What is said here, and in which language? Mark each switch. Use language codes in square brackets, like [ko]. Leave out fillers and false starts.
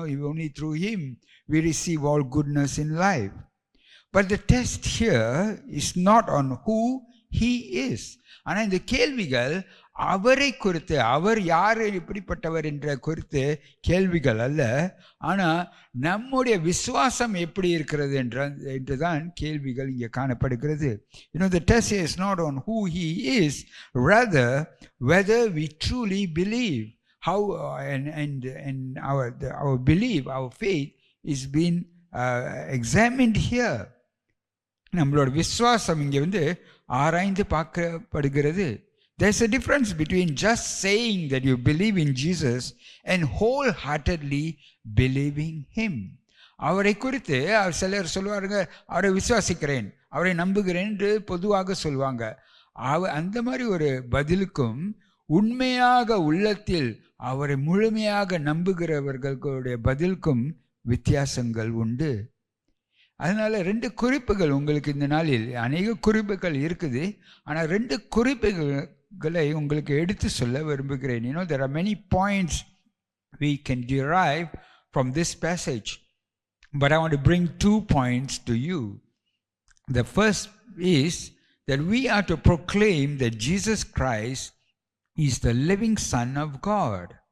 [en] Only through Him we receive all goodness in life. But the test here is not on who He is. [ta] ஆனால் இந்த கேள்விகள் அவரை குறித்து, அவர் யார், எப்படிப்பட்டவர் என்ற குறித்து கேள்விகள் அல்ல. ஆனால் நம்முடைய விசுவாசம் எப்படி இருக்கிறது என்றுதான் கேள்விகள் இங்கே காணப்படுகிறது. [en] The test is not on who He is, rather whether we truly believe. How and our belief, our faith is being examined here. [ta] நம்மளோட விசுவாசம் இங்கே ஆராய்ந்து பார்க்கப்படுகிறது. [en] There's a difference between just saying that you believe in Jesus and wholeheartedly believing Him. [ta] அவரை குறித்து சிலர் சொல்லுவாருங்க, அவரை விசுவாசிக்கிறேன், அவரை நம்புகிறேன் என்று பொதுவாக சொல்லுவாங்க. அந்த மாதிரி ஒரு பதிலுக்கும் உண்மையாக உள்ளத்தில் அவரை முழுமையாக நம்புகிறவர்களுடைய பதிலுக்கும் வித்தியாசங்கள் உண்டு. அதனால 2 குறிப்புகள் உங்களுக்கு இந்த நாளில், அநேக குறிப்புகள் இருக்குது, ஆனால் 2 குறிப்புகளை உங்களுக்கு எடுத்து சொல்ல விரும்புகிறேன். [en] There are many points we can derive from this passage, but I want to bring 2 points to you. The first is that we are to proclaim that Jesus Christ is the living Son of God.